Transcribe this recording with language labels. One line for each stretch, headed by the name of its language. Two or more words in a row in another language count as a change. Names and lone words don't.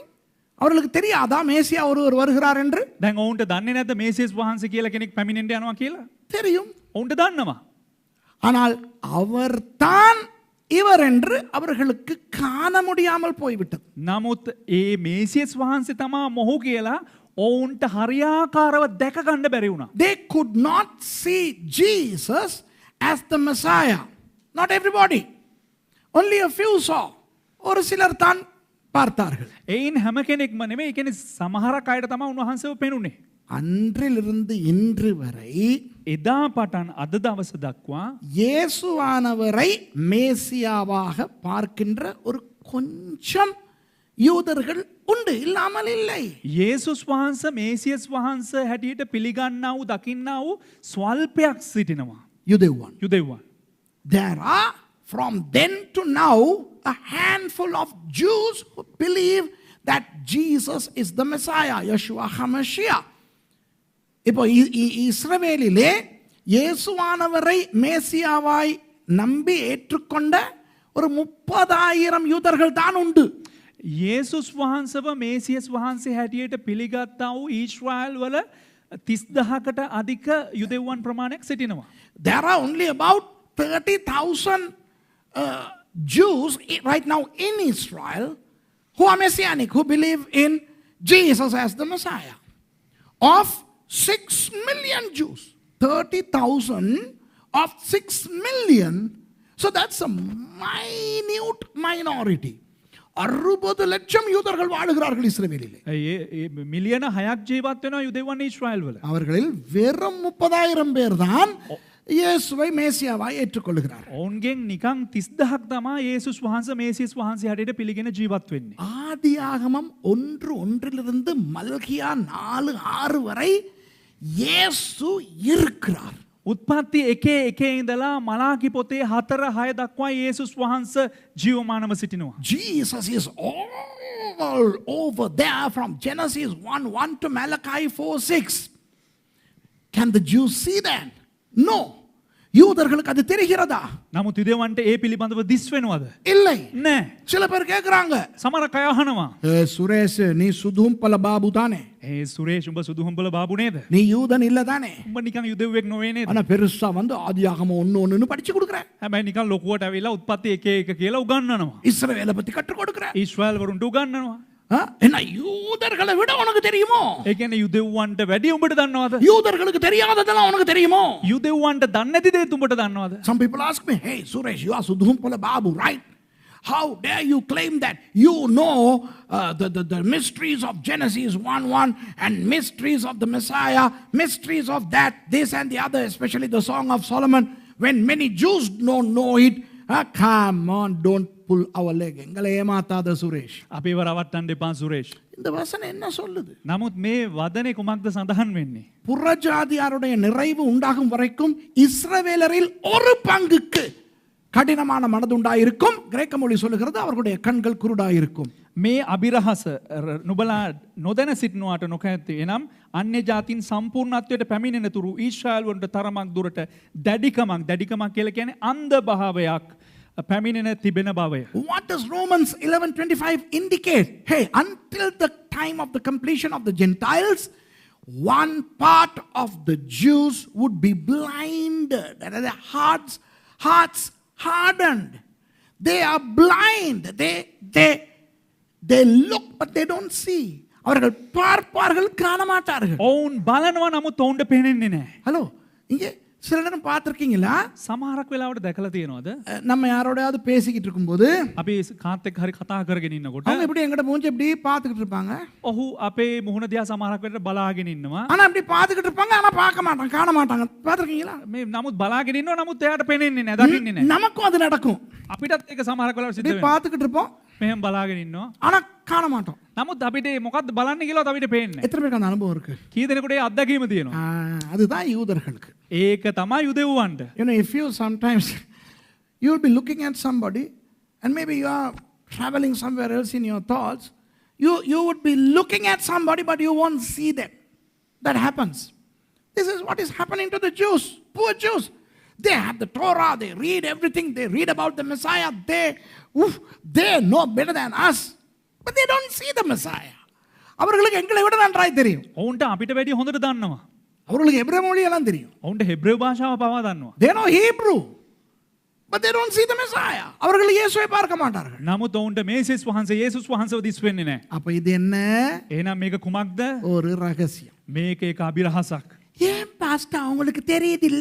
Tamil: அவர்களுக்கு தெரியாதா மேசியா ஒருவர் வருகிறார் என்று?
Sinhala: දැන් ඔවුන්ට දන්නේ නැද්ද මේසියස් වහන්සේ කියලා කෙනෙක් පැමිණෙන්න යනවා කියලා?
Tamil: தெரியும்.
Sinhala: ඔවුන්ට දන්නවා.
Tamil: ஆனால் அவர்தான் இவர் என்று அவர்களுக்கு காண முடியாமல் போய்விட்டது.
Sinhala: නමුත් ඒ මේසියස් වහන්සේ තමා මොහු කියලා ඔවුන්ට හරියාකාරව දැක ගන්න බැරි වුණා.
English: They could not see Jesus as the Messiah. Not everybody. Only a few saw.
Tamil: ஒரு சிலர் தான் பார்த்தார்கள்.
Sinhala: එයින් හැම කෙනෙක්ම නෙමෙයි. ඒ කියන්නේ සමහරක් අයට තමයි උන්වහන්සේව පෙනුනේ.
Tamil: அன்றிலிருந்து இன்று வரை
Sinhala: එදා පටන් අද දවස දක්වා
Tamil: இயேசுவானவரை மேசியாவாக பார்க்கின்ற ஒரு கொஞ்சம் யூதர்கள் உண்டு, இல்லாமல் இல்லை.
Sinhala: යේසුස් වහන්සේ මේසියස් වහන්සේ හැටියට පිළිගන්නා වූ දකින්නා වූ ස්වල්පයක් සිටිනවා.
Tamil: யூதேவான்.
Sinhala: යුදෙව්වන්.
English: There are from then to now a handful of Jews who believe that Jesus is the Messiah,
Hebrew: Yeshua HaMashiach.
Tamil: இப்போ இஸ்ரவேலிலே இயேசுவானவரை மேசியாவாய் நம்பி ஏற்றுக்கொண்ட ஒரு 30,000 யூதர்கள் தான் உண்டு.
Sinhala: යේසුස් වහන්සේව මේසියස් වහන්සේ හැටියට පිළිගත්තා වූ ඊශ්‍රායල් වල 30,000කට අධික යුදෙව්වන් ප්‍රමාණයක් සිටිනවා.
English: There are only about 30,000 Jews right now in Israel who are messianic, who believe in Jesus as the Messiah. Of 6 million Jews, 30,000 of 6 million, so that's a minute minority.
Tamil: 60 லட்சம் யூதர்கள் வாழுகிறார்கள் இஸ்ரவேலிலே.
Sinhala: මිලියන 6ක් ජීවත් වෙනවා යුදෙව්වන් ඊශ්‍රායල් වල.
Tamil: அவர்களில் வெறும் 30,000 பேர் தான் இயேசுவை மேசியாவாய் ஏற்றுக்கொள்கிறார்கள்.
Sinhala: ඔවුන්ගෙන් නිකන් 30,000ක් තමයි යේසුස් වහන්සේ මේසියස් වහන්සේ හැටියට පිළිගෙන ජීවත් වෙන්නේ.
Tamil: ஆதியாகமம் 1:1 மல்கியா 4:6 வரை இயேசு இருக்கிறார்.
Sinhala: උත්පත්ති 1:1 ඉඳලා මලාකි පොතේ 4:6 දක්වා යේසුස් වහන්සේ ජීවමානව සිටිනවා.
English: Jesus is all over there from Genesis 1:1 to Malachi 4:6. Can the Jews see that? No.
Tamil: யூதர்களுக்கு அது தெரிகிறதா?
Sinhala: නමුත් යුදෙවන්ට ඒ පිළිබඳව දිස් වෙනවද?
Tamil: இல்லை.
Sinhala: නෑ.
Tamil: சில பேர் கேக்குறாங்க,
Sinhala: සමහර අය අහනවා.
Tamil: சுரேஷ் நீ சுதும்பல பாபு தானே?
Sinhala: සුරේෂ් උඹ සුදුහුඹල බාබු නේද?
Tamil: நீ யூதன் இல்ல தானே?
Sinhala: උඹ නිකන් යුදෙව්වෙක් නොවේ නේද?
Tamil: ஆனா பெருசா வந்து ஆதியாகமம் 1:1 படிச்சு கொடுக்குற.
Sinhala: හැබැයි නිකන් ලොකුවට ඇවිල්ලා උත්පත්ති 1:1 කියලා උගන්වනවා.
Tamil: இஸ்ரவேலை பத்தி கற்றுக் கொடுக்குற.
Sinhala: ඊශ්‍රායල් වරුන්ට උගන්වනවා.
Tamil: என்ன யூதர்களை விட உனக்கு தெரியுமோ?
Sinhala: ඒ කියන්නේ යුදෙව්වන්ට වැඩි උඹට දන්නවද?
Tamil: யூதர்களுக்கு தெரியாததெல்லாம் உனக்கு தெரியுமோ?
Sinhala: යුදෙව්වන්ට දන්නේ නැති දේ උඹට දන්නවද?
English: Some people ask me, hey Suresh, you are Sudhumpala Babu, right? How dare you claim that you know the mysteries of Genesis 1:1 and mysteries of the Messiah, mysteries of that, this and the other, especially the Song of Solomon, when many Jews don't know it. Come on, don't pull our leg.
Tamil: எங்களை ஏமாத்தாத சுரேஷ்.
Sinhala: අපේ වරවට්ටන්න එපා සුරේෂ්.
Tamil: இந்த வசனம் என்ன சொல்லுது?
Sinhala: නමුත් මේ වදනේ කුමක්ද සඳහන් වෙන්නේ?
Tamil: புறஜாதியாருடைய நிறைவு உண்டாகும் வரைக்கும் இஸ்ரவேலரில் ஒரு பங்குக்கு கடினமான மனதுண்டாயிருக்கும். கிரேக்க மொழி சொல்லுகிறது அவர்களுடைய கண்கள் குருடாயிருக்கும்.
Sinhala: මේ අභිරහස නුබලා නොදැන සිටිනවාට නොකැත්තේ. එනම් අන්‍ය ජාතින් සම්පූර්ණත්වයට පැමිණෙන තුරු ඊශ්‍රායල් වලට තරමක් දුරට දැඩිකමක් කියලා කියන්නේ අන්ධ භාවයක් පැමිණෙන තිබෙන බවය.
English: What does Romans 11:25 indicate? Hey, until the time of the completion of the Gentiles, one part of the Jews would be blinded, and their hearts hardened. They are blind. They look but they don't see.
Tamil: அவர்கள் பார்ப்பார்கள் காண மாட்டார்கள்.
Sinhala: ඔවුන් බලනවා නමුත් ඔවුන්ට පේන්නේ නැහැ.
Tamil: ஹலோ, இங்கே சில நேரம் பார்த்துருக்கீங்களா,
Sinhala: සමහරක් වෙලාවට දැකලා තියෙනවද?
Tamil: நம்ம யாரோடையாவது பேசிக்கிட்டு இருக்கும்போது
Sinhala: අපි කාත් එක්ක හරි කතා කරගෙන ඉන්නකොට
Tamil: அவங்க இப்படி எங்கிட்ட மூஞ்சி இப்படி பார்த்துக்கிட்டு இருப்பாங்க.
Sinhala: ඔහු අපේ මුහුණ දිහා සමහරක් වෙලට බලාගෙන ඉන්නවා.
Tamil: ஆனா இப்படி பார்த்துக்கிட்டு இருப்பாங்க, ஆனா பார்க்க மாட்டாங்க, காண மாட்டாங்க. பார்த்துருக்கீங்களா?
Sinhala: මේ නමුත් බලාගෙන ඉන්නවා නමුත් එයාට පේන්නේ නැහැ, දකින්නේ නැහැ.
Tamil: நமக்கும் அது நடக்கும்.
Sinhala: අපිටත් ඒක සමහරක් වෙලාවට සිද්ධ
Tamil: இப்படி
Sinhala: වෙනවා.
Tamil: பார்த்துக்கிட்டு இருப்போம்,
Sinhala: මෙහෙම බලාගෙන ඉන්නවා.
Tamil: ஆனா காண மாட்டோம்.
Sinhala: නමුත් අපිට මොකද්ද බලන්න කියලාත් අපිට පේන්නේ නැහැ.
Tamil: எத்தனை பேருக்கு அந்த அனுபவம் இருக்கு?
Sinhala: කී දෙනෙකුට ඒ අත්දැකීම තියෙනවා?
Tamil: அதுதான் யூதர்களுக்கு.
Sinhala: ඒක තමයි යුදෙව්වන්ට.
English: You know, if you sometimes you will be looking at somebody and maybe you are traveling somewhere else in your thoughts, you would be looking at somebody but you won't see them. That happens. This is what is happening to the Jews, poor Jews. They have the Torah, they read everything, they read about the Messiah, they know better than us, but they don't see the Messiah.
Tamil: அவர்களுக்கு எங்களை விட நன்றாய் தெரியும்.
Sinhala: ඔවුන්ට අපිට වැඩිය හොඳට දන්නවා.
Tamil: அவர்களுக்கு எபிரேய மொழி எல்லாம் தெரியும்.
Sinhala: ඔවුන්ට හෙබ්‍රේව භාෂාව පවා දන්නවා.
English: They know Hebrew, but they don't see the Messiah.
Tamil: அவர்கள் இயேசுவை பார்க்க மாட்டார்கள்.
Sinhala: නමුත් ඔවුන්ට මේසෙස් වහන්සේ යේසුස් වහන්සේව දිස් වෙන්නේ නැහැ.
Tamil: அப்ப இது என்ன?
Sinhala: එහෙනම් මේක කුමක්ද?
Tamil: ஒரு ரகசியம்.
Sinhala: මේක එක අභිරහසක්.
Tamil: ஏன் பாஸ்டர் அவங்களுக்கு தெரியுது இல்ல?